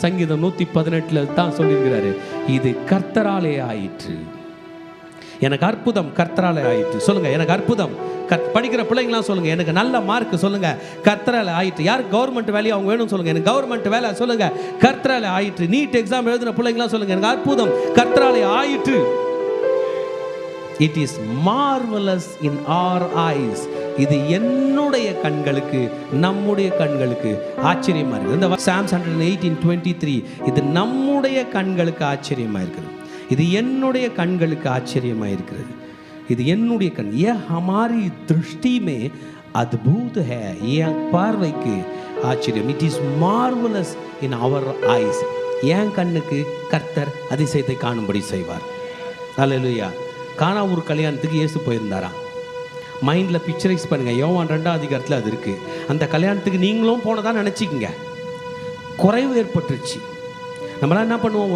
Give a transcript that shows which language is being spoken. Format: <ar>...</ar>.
<ta>சங்கீதம் 118 தான் சொல்லியிருக்கிறாரு, இது கர்த்தராலே ஆயிற்று, எனக்கு அற்புதம் கர்த்தராலே ஆயிற்று. சொல்லுங்க, எனக்கு அற்புதம். படிக்கிற பிள்ளைங்களாம் சொல்லுங்க, எனக்கு நல்ல மார்க் சொல்லுங்க, கர்த்தராலே ஆயிற்று. யார் கவர்மெண்ட் வேலையை அவங்க வேணும் சொல்லுங்க, எனக்கு கவர்மெண்ட் வேலை சொல்லுங்க, கர்த்தராலே ஆயிற்று. நீட் எக்ஸாம் எழுதின பிள்ளைங்களாம் சொல்லுங்க, எனக்கு அற்புதம் கர்த்தராலே ஆயிற்று.</ta> <en>It is marvelous in our eyes.</en> <ta>இது என்னுடைய கண்களுக்கு, நம்முடைய கண்களுக்கு ஆச்சரியமா இருக்குது. இந்த Psalms 118:23 இது நம்முடைய கண்களுக்கு ஆச்சரியமா இருக்குது. இது என்னுடைய கண்களுக்கு ஆச்சரியமா இருக்கிறது. இது என்னுடைய கண்.</ta> <hi>ये हमारी दृष्टि में अद्भुत है.</hi> <ta>என் பார்வைக்கு ஆச்சரியம்.</ta> <en>It is marvelous in our eyes.</en> <ta>என் கண்ணுக்கு கர்த்தர் அதிசயத்தை காணும்படி செய்வார். ஹல்லேலூயா. கானா ஒரு கல்யாணத்துக்கு இயேசு போயிருந்தாராம். மைண்டில் பிக்சரைஸ் பண்ணுங்கள். யோவான் 2ஆம் அதிகாரத்தில் அது இருக்குது. அந்த கல்யாணத்துக்கு நீங்களும் போனதான் நினச்சிக்கங்க. குறைவு ஏற்பட்டுருச்சு. நம்மளாம் என்ன பண்ணுவோம்?</ta>